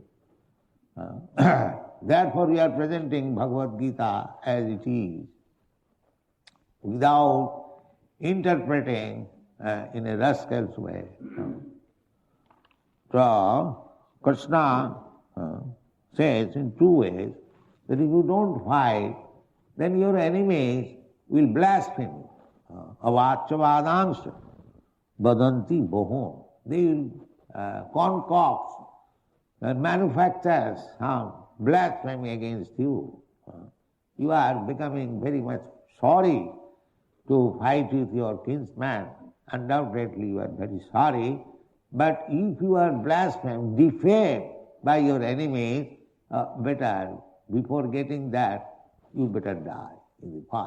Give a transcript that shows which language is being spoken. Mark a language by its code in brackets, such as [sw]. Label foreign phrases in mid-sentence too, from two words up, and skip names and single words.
[en] Therefore we are presenting Bhagavad Gita as it is, without interpreting in a rascal's way. So Krishna says in two ways that if you don't fight, then your enemies will blaspheme. [sa] अवाचवादंस बदन्ति बोहोन्. [en] They will concoct and manufacture some blasphemy against you. You are becoming very much sorry to fight with your kinsman. Undoubtedly you are very sorry, but if you are blasphemed, defamed by your enemies, better, before getting that, you better die in the fight.